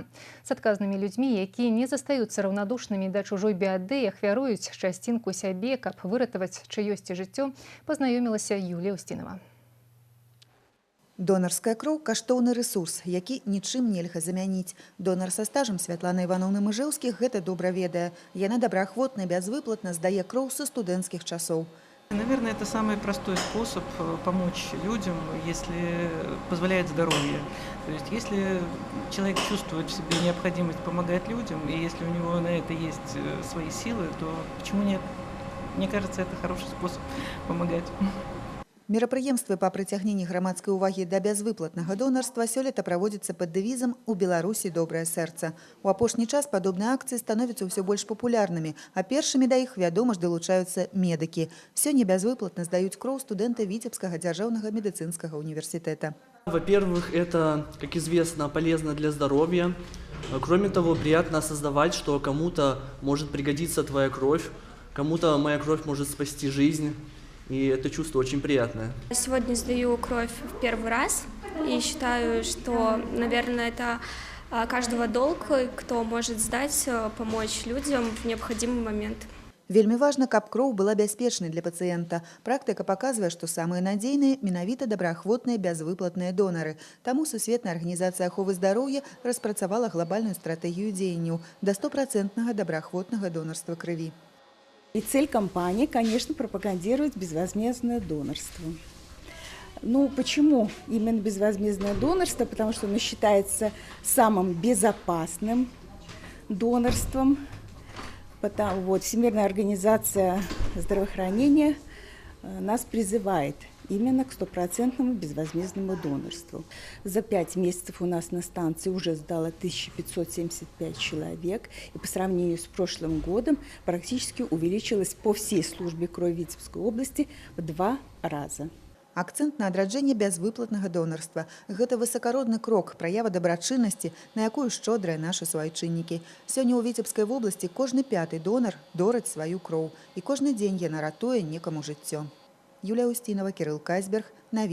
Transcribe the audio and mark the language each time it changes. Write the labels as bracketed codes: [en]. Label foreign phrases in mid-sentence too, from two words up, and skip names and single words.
[be] З адказнымі людзьмі, якія не застаюцца раўнадушнымі да чужой бяды, ахвяруюць часцінку сябе, каб выратаваць чыёсьці жыццё, пазнаёмілася Юлія Устінова. Донарская кроў – каштоўны рэсурс, які нічым нельга замяніць. Донар са стажам Святлана Івановна Мыжэўскіх гэта добра ведае. Яна добраахвотна, безвыплатна здае кроў са студэнцкіх часоў. [ru] Наверное, это самый простой способ помочь людям, если позволяет здоровье. То есть, если человек чувствует в себе необходимость помогать людям, и если у него на это есть свои силы, то почему нет? Мне кажется, это хороший способ помогать. [be] Мерапрыемствы па прыцягненні грамадскай увагі да бязвыплатнага донарства сёлета праводзяцца пад дэвізам «У Беларусі добрае сэрца». У апошні час падобныя акцыі становяцца ўсё больш папулярнымі, а першымі да іх, вядома ж, далучаюцца медыкі. Сёння бязвыплатна здаюць кроў студэнты Віцебскага дзяржаўнага медыцынскага універсітэта. [ru] Во-первых, это, как известно, полезно для здоровья. Кроме того, приятно осознавать, что кому-то может пригодиться твоя кровь, кому-то моя кровь может спасти жизнь. И это чувство очень приятное. Сегодня сдаю кровь в первый раз и считаю, что, наверное, это каждого долг, кто может сдать, помочь людям в необходимый момент. [be] Вельмі важна, каб кроў была бяспечнай для пацыента. Практыка паказвае, што самыя надзейныя менавіта добраахвотныя бязвыплатныя донары. Таму Сусветная арганізацыя аховы здароўя распрацавала глобальную стратэгію дзеянняў да 100% добраахвотнага донарства крыві. [ru] И цель кампании, конечно, пропагандировать безвозмездное донорство. Ну, почему именно безвозмездное донорство? Потому что оно считается самым безопасным донорством. Всемирная организация здравоохранения нас призывает именно к 100% безвозмездному донорству. За 5 месяцев у нас на станции уже сдало 1575 человек, и по сравнению с прошлым годом практически увеличилось по всей службе крови Витебской области в 2 раза. [be] Акцэнт на адраджэнне бязвыплатнага донарства. Гэта высакародны крок, праява дабрачыннасці, на якую шчодрыя нашы суайчыннікі. Сёння ў Віцебскай вобласці кожны 5-й донар дораць сваю кроў, і кожны дзень яна ратуе некаму жыццё. Юлія Устінова, Кирилл Кайсберг.